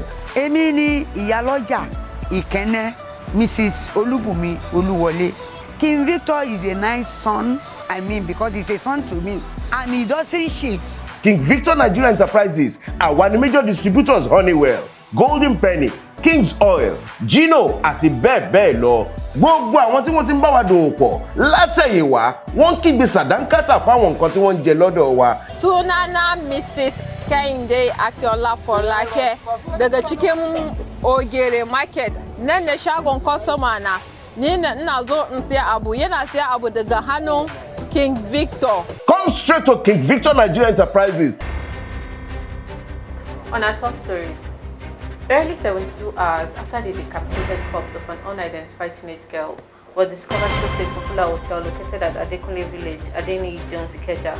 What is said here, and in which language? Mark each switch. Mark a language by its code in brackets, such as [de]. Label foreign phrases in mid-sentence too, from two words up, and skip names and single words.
[yo] Èmi ni Ìyálọ́jà Ìkẹ́nnẹ́ Mrs. Olúbùnmi Olúwọlé. [en] King Victor is a nice son, because he's a son to me and he doesn't cheat. King Victor Nigeria Enterprises are one of the major distributors Honeywell, Golden Penny, King's Oil, [yo] Gino àti bẹ́ẹ̀ bẹ́ẹ̀ lọ. Gbogbo àwọn tí wọ́n ti ń bá wa dòwò pọ̀ látẹ̀yìnwá wọ́n kígbe sàdánkátà fáwọn nǹkan tí wọ́n ń jẹ lọ́dọ̀ wa. [ha] Sunana Mrs. Kehinde Akiola Folake daga cikin Ogere Market. Nan ne shagon customer na. Ni ina zo in siya abu, yana siya abu daga hannun King Victor. [en] Come straight to King Victor Nigeria Enterprises. On our top stories. Barely 72 hours after the decapitated corpse of an unidentified teenage girl was discovered close to a popular hotel located at Adekunle Village, Adeniyi Jones, Ikeja.